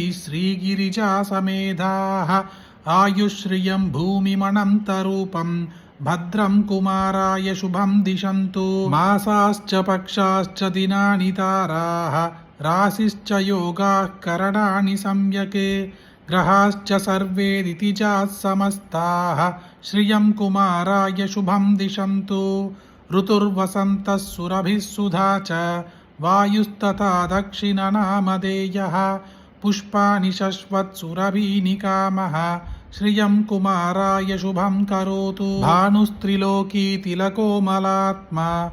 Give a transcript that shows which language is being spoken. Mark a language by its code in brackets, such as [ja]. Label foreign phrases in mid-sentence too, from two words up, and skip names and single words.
[sa] श्रीगिरिजा समेताः आयुःश्रियं भूमिमनन्तरूपं भद्रं कुमाराय शुभं दिशन्तु मासाश्च पक्षाश्च दिनानि ताराः राशिश्च योगाः करणानि सम्यक् ग्रहाश्च सर्वे दितिजाः समस्ताः श्रियं कुमाराय शुभं दिशन्तु ऋतुर्वसन्तः सुरभिः सुधा च वायुस्तथा दक्षिणनामधेयः पुष्पाणि शश्वत्सुरभीनिकामः श्रियं कुमाराय शुभं करोतु भानुस्त्रिलोकी तिलकोमलात्मा